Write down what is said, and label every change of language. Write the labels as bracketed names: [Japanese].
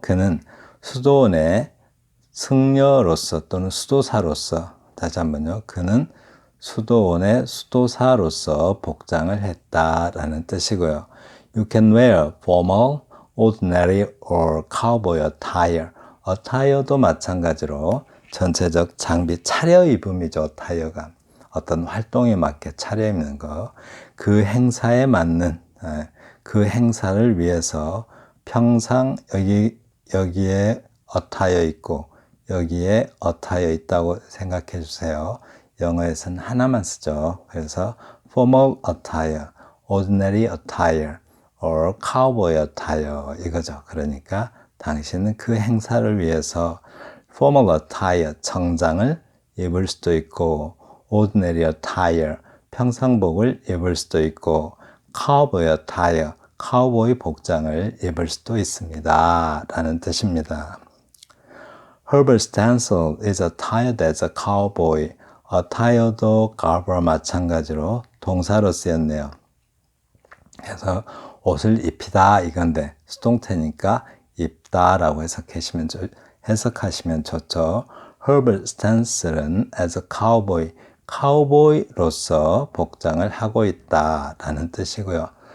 [Korean] 그는 수도원의 승려로서 또는 수도사로서, 다시 한번요. 그는 수도원의 수도사로서 복장을 했다라는 뜻이고요. [English] You can wear formal, ordinary or cowboy attire. [Korean] attire도 마찬가지로 전체적 장비, 차려입음이죠. attire가 어떤 활동에 맞게 차려입는 거. 그 행사에 맞는 그 행사를 위해서 평상 여기 여기에 attire 있고 여기에 attire 있다고 생각해 주세요. 영어에서는 하나만 쓰죠. 그래서 [English] formal attire, ordinary attire, or cowboy attire [Korean] 이거죠. 그러니까 당신은 그 행사를 위해서 [English] formal attire, [Korean] 정장을 입을 수도 있고 [English] ordinary attire, [Korean] 평상복을 입을 수도 있고 [English] cowboy attire, [Korean] 카우보이 복장을 입을 수도 있습니다. 라는 뜻입니다. [English] Herbert Stansel is attired as a cowboy. [Korean] attire도 garber와 마찬가지로 동사로 쓰였네요. 그래서 옷을 입히다 이건데 수동태니까 입다라고 해석하시면 좋죠. Herbert Stansel은 [English] as a cowboy, [Korean] 카우보이로서 복장을 하고 있다라는 뜻이고요.